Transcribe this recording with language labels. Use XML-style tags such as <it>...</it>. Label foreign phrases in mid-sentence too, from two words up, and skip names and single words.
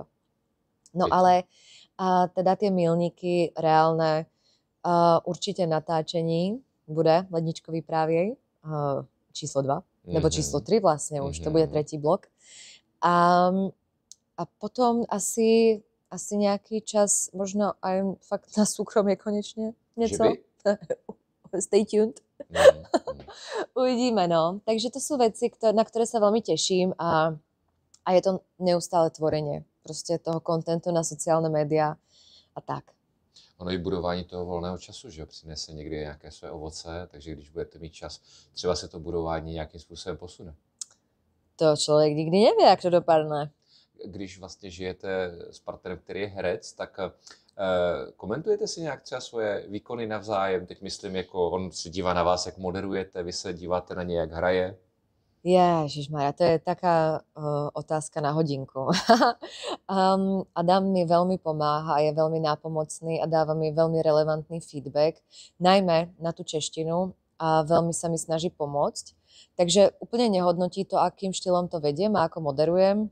<cs>No ale teda</cs> <sk>tie milníky reálne, určite</sk> <cs>natáčení bude ledničkový právěj, číslo 2, nebo číslo 3 vlastně už, to bude 3. blok.</cs> <sk>A potom asi</sk> <cs>nějaký čas,</cs> <sk>možno aj fakt na súkromie konečne, něco.</sk> <en>Stay tuned.</en> <cs>Uvidíme, no.</cs> <sk>Takže to sú veci, na ktoré sa veľmi teším a je to neustále tvorenie prostě toho kontentu na sociálne média a tak.</sk> <cs>Ono i budování toho volného času, že přinese někdy nějaké své ovoce, takže když budete mít čas, třeba se to budování nějakým způsobem posune. To člověk nikdy neví, jak to dopadne. Když vlastně žijete s partnerem, který je herec, tak komentujete si nějak třeba svoje výkony navzájem? Teď myslím, jako on se dívá na vás, jak moderujete, vy se díváte na něj, jak hraje. Ježišmaria,</cs> <sk>to je taká otázka na hodinku. Adam mi veľmi pomáha, je veľmi nápomocný a dáva mi veľmi relevantný feedback, najmä na tú češtinu a veľmi sa mi snaží pomôcť. Takže úplne nehodnotí to, akým štýlom to vediem a ako moderujem.</sk>